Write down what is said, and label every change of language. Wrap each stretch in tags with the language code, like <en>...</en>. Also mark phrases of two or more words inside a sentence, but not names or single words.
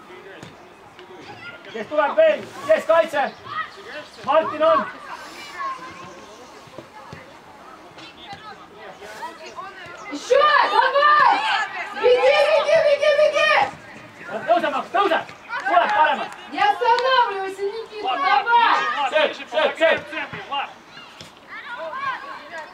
<et>Kes tuleb veel, kes kaitse? Martin on.</et> <ru>Еще! Давай! Беги!</ru> <et>Tõuse, Maks, tõuse! Tuleb paremalt.</et> <ru>Не останавливайся, Никита, Влад, давай! ближе, помогаем в центре, Влад.</ru>